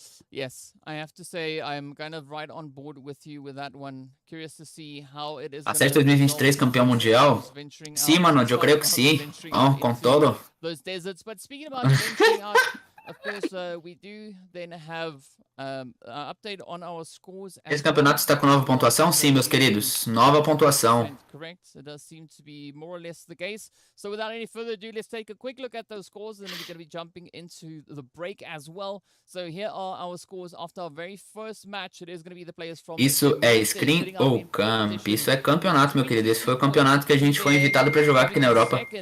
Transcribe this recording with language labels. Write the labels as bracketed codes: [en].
[en] Yes, I have to say I'm kind of right on board with you with that one. Curious to see how it is. [pt] Acerta 2023 campeão mundial? Sim, mano, eu creio que sim. Com todo. [en] Those deserts, but speaking about venturing out, of course, we do then have update on our scores. [pt] Esse campeonato está com nova pontuação? Sim, meus queridos. Nova pontuação. [en] Correct. It does seem to be more or less the case. So without any further ado, let's take a quick look at those scores, and then we're going to be jumping into the break as well. So here are our scores after our very first match. It is going to be the players from. [pt] Isso é screen ou camp? Isso é campeonato, meu querido. Esse foi o campeonato que a gente foi invitado para jogar aqui na Europa.